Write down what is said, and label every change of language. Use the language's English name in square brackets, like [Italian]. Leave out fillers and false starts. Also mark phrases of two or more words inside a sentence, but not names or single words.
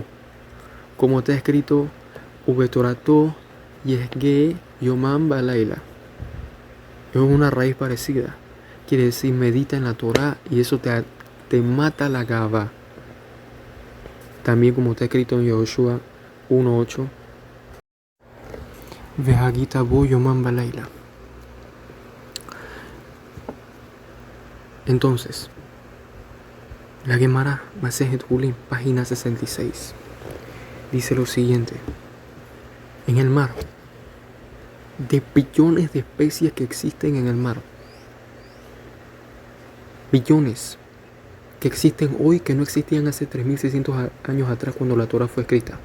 [Spanish] Como está escrito, [Hebrew] ובתורתו יהגה יומם ולילה. [Spanish] Es una raíz parecida. Quiere decir, medita en la Torah y eso te mata la gava. También como está escrito en Yehoshua 1:8. [Hebrew] והגית בו יומם ולילה. [Spanish] Entonces, la Gemara, Masejet Hulin, página 66, dice lo siguiente. En el mar, de billones de especies que existen en el mar, billones que existen hoy que no existían hace 3.600 años atrás cuando la Torah fue escrita.